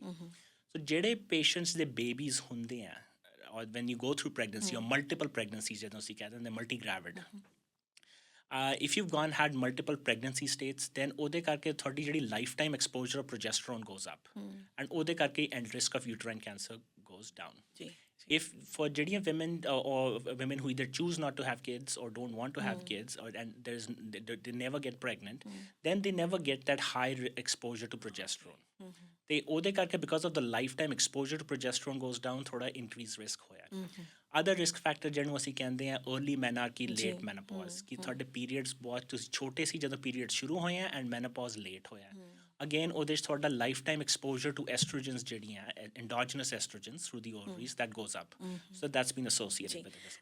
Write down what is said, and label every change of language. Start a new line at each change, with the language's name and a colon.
Punjabi: ਸੋ ਜਿਹੜੇ ਪੇਸ਼ੈਂਟਸ ਦੇ ਬੇਬੀਜ਼ ਹੁੰਦੇ ਆ
English: or when you go through pregnancy or multiple pregnancies,
Punjabi: ਜਦੋਂ ਅਸੀਂ ਕਹਿ ਦਿੰਦੇ
English: multigravid, if you've had multiple pregnancy states, then
Punjabi: ਉਹਦੇ ਕਰਕੇ ਤੁਹਾਡੀ ਜਿਹੜੀ
English: Lifetime exposure of progesterone goes up, and ਉਹਦੇ ਕਰਕੇ and risk of uterine cancer goes down. If for
Punjabi: ਜਿਹੜੀਆਂ
English: women or women who either choose not to have kids or don't want to have kids, and they never get pregnant, then they never get that high exposure to progesterone.
Punjabi: ਤੇ ਉਹਦੇ ਕਰਕੇ
English: because of the lifetime exposure to progesterone goes down,
Punjabi: ਥੋੜਾ
English: increased risk
Punjabi: ਹੋਇਆ। Other risk factor ਜਿਹਨੂੰ ਅਸੀਂ ਕਹਿੰਦੇ ਹਾਂ early ਮੈਨਾਰਕੀ, late ਮੈਨੋਪੌਜ਼, ਕਿ ਤੁਹਾਡੇ ਪੀਰੀਅਡਸ ਬਹੁਤ ਤੁਸੀਂ ਛੋਟੇ ਸੀ ਜਦੋਂ ਪੀਰੀਅਡ ਸ਼ੁਰੂ ਹੋਏ ਆ ਐਂਡ ਮੈਨੋਪੌਜ਼ ਲੇਟ ਹੋਇਆ।
English: again
Punjabi: ਉਹਦੇ 'ਚ ਤੁਹਾਡਾ
English: Lifetime exposure to estrogens ਜਿਹੜੀਆਂ endogenous estrogens through the ovaries, that goes up. So that's been associated with this.